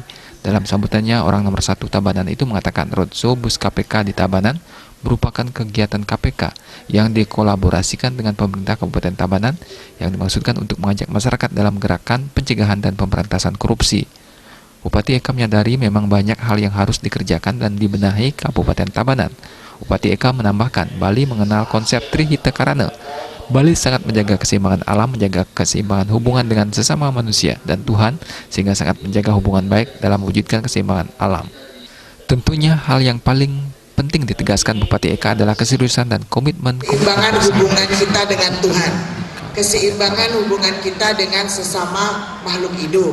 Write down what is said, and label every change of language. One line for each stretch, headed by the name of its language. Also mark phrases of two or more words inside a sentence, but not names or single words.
Indonesian: Dalam sambutannya, orang nomor 1 Tabanan itu mengatakan Roadshow Bus KPK di Tabanan merupakan kegiatan KPK yang dikolaborasikan dengan pemerintah Kabupaten Tabanan yang dimaksudkan untuk mengajak masyarakat dalam gerakan pencegahan dan pemberantasan korupsi. Bupati Eka menyadari memang banyak hal yang harus dikerjakan dan dibenahi Kabupaten Tabanan. Bupati Eka menambahkan, Bali mengenal konsep Trihita Karana. Bali sangat menjaga keseimbangan alam, menjaga keseimbangan hubungan dengan sesama manusia dan Tuhan, sehingga sangat menjaga hubungan baik dalam mewujudkan keseimbangan alam. Tentunya hal yang paling penting ditegaskan Bupati Eka adalah keseriusan dan komitmen keseimbangan hubungan kita dengan Tuhan, keseimbangan hubungan kita dengan sesama makhluk hidup.